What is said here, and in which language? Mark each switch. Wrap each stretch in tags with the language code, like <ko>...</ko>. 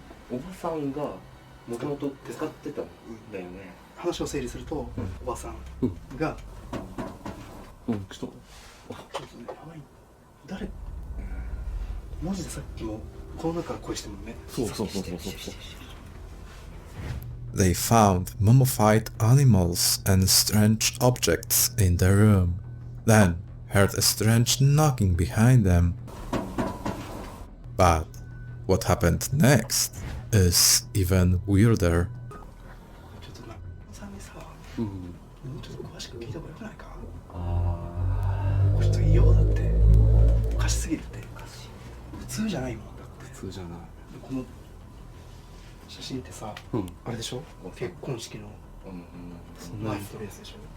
<ja>おばさんがもともと使ってたんだよね。話を整理すると、おばさんが、ちょっとちょっとね、やばい。誰？マジでさっきもこの中から声してるもんね。そう。</ja> <en>They found mummified animals and strange objects in the room, then heard a strange knocking behind them. But what happened next is even weirder.</en> <ja>ちょっとな、さんにさ、もうちょっと詳しく聞いた方がよくないか？これちょっと異様だって。おかしすぎるって。普通じゃないもんだって。普通じゃない。この写真ってさ、あれでしょ？結婚式の前のトレースでしょ？</ja>